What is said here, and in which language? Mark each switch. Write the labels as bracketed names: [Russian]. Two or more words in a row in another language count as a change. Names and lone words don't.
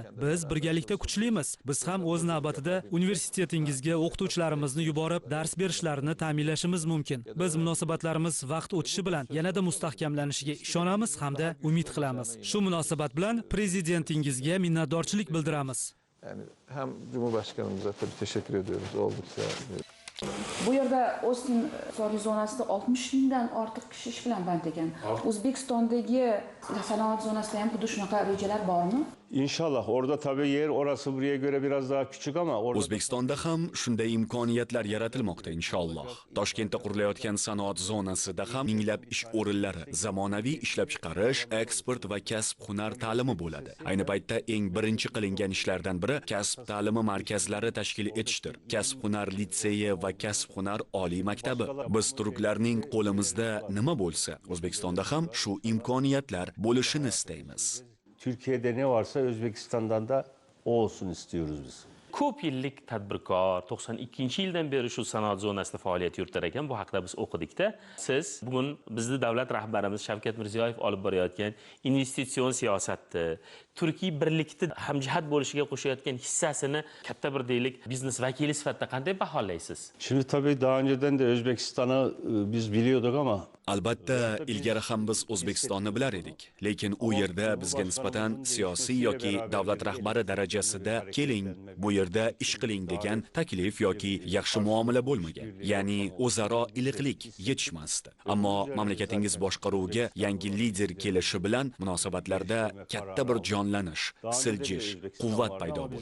[Uzbek] Biz birgalikda kuchlimiz. Biz ham o'z navbatida universitetingizga o'qituvchilarimizni yuborib, dars berishlarini ta'minlashimiz mumkin. Biz munosabatlarimiz vaqt o'tishi bilan yanada mustahkamlanishiga ishonamiz hamda umid qilamiz. Shu munosabat bilan prezidentingizga minnatdorchilik bildiramiz. [Turkish] Yani hem Cumhurbaşkanımıza tabii teşekkür ediyoruz oldukça. [Uzbek] Bu yerda OSTEM iqtisodiy zonasida 60 mingdan ortiq kishi ish bilan band ekan. O'zbekistondagi sanoat zonasida ham xuddi shunaqa rejalar bormi? [Turkish] İnşallah. Orada tabii yer orası buraya göre biraz daha küçük ama orada... [Uzbek] O'zbekistonda ham shunday imkoniyatlar yaratilmoqda inshaalloh. Toshkentda qurilayotgan sanoat zonasida ham minglab ish o'rinlari, zamonaviy ishlab chiqarish, eksport va kasb hunar ta'limi bo'ladi. Ayni paytda eng birinchi qilingan ishlardan biri kasb ta'limi markazlari tashkil etishdir. Kasb hunar litseyi va kasb hunar oliy maktabi. Biz turklarning qo'limizda nima bo'lsa, O'zbekistonda ham shu imkoniyatlar bo'lishini istaymiz. [Turkish] Türkiye'de ne varsa Özbekistan'dan da o olsun istiyoruz biz. [Uzbek] Ko'p yillik tadbirkor, 92-yildan beri shu sanoat zonasida faoliyat yuritar ekan. Bu haqida biz o'qidikda. Siz bugun bizni davlat rahbarimiz Shavkat Mirziyoyev olib borayotgan investitsion siyosatni, Turkiy birlikda hamjihat bo'lishiga qo'shayotgan hissasini katta bir deylik biznes vakili sifatida qanday baholaysiz? [Turkish] Şimdi tabii daha önceden de Özbekistan'ı biz biliyorduk ama [Uzbek] Albatta, ilgari ham biz O'zbekistonni bilar edik, lekin u yerda bizga nisbatan siyosiy yoki davlat rahbari darajasida keling, bu yerda ish qiling degan taklif yoki yaxshi muomala bo'lmagan. Ya'ni o'zaro iliqlik yetishmasdi. Ammo mamlakatingiz boshqaruviga yangi lider kelishi bilan munosabatlarda katta bir jonlanish, siljish, quvvat paydo bo'ldi.